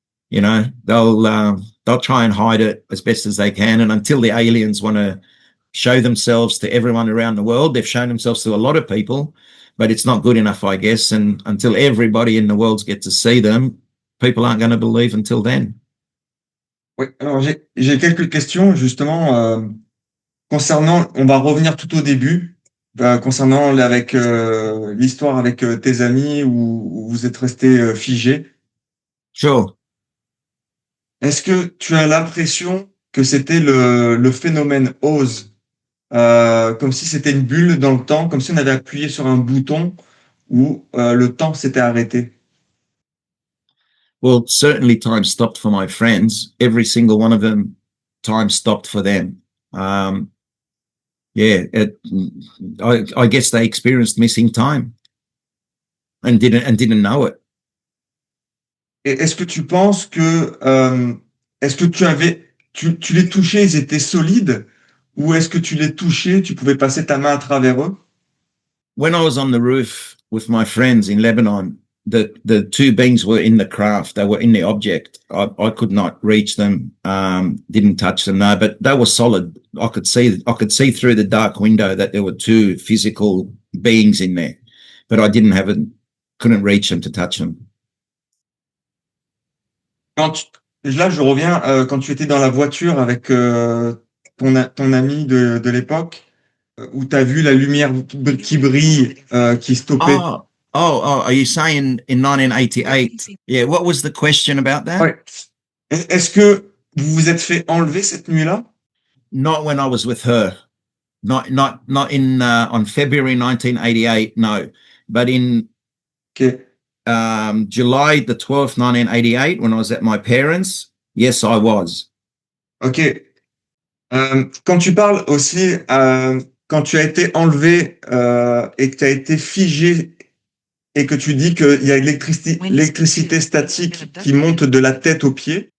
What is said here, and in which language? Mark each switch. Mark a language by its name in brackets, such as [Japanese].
[English] You know, they'll try and hide it as best as they can, and until the aliens want to show themselves to everyone around the world, they've shown themselves to a lot of people, but it's not good enough, I guess, and until everybody in the world gets to see them, people aren't going to believe until then. [French] Oui, alors j'ai quelques questions justement concernant, on va revenir tout au début, concernant avec l'histoire avec tes amis où vous êtes restés figés. [English] Sure. [French] Est-ce que tu as l'impression que c'était le phénomène OZ, comme si c'était une bulle dans le temps, comme si on avait appuyé sur un bouton où le temps s'était arrêté? [English] Well, certainly time stopped for my friends. Every single one of them, time stopped for them. Yeah, I guess they experienced missing time and didn't know it. [French] Et est-ce que tu penses que est-ce que tu les touchais, ils étaient solides, ou est-ce que tu les touchais, tu pouvais passer ta main à travers eux? [English] When I was on the roof with my friends in Lebanon, the two beings were in the craft. They were in the object. I could not reach them, didn't touch them, no, but they were solid. I could see through the dark window that there were two physical beings in there, but I couldn't reach them to touch them. [French] Là, je reviens quand tu étais dans la voiture avec ton ami de l'époque, où tu as vu la lumière qui brille, qui stoppait. [English] Oh, are you saying in 1988? Yeah, what was the question about that? [French] Ouais. Est-ce que vous vous êtes fait enlever cette nuit-là? [English] Not when I was with her. not in on February 1988, no, but in Ok. July the 12th, 1988, when I was at my parents, yes, I was. Ok. [French] Quand tu parles aussi, quand tu as été enlevé et que tu as été figé et que tu dis qu'il y a l'électricité statique qui monte de la tête aux pieds,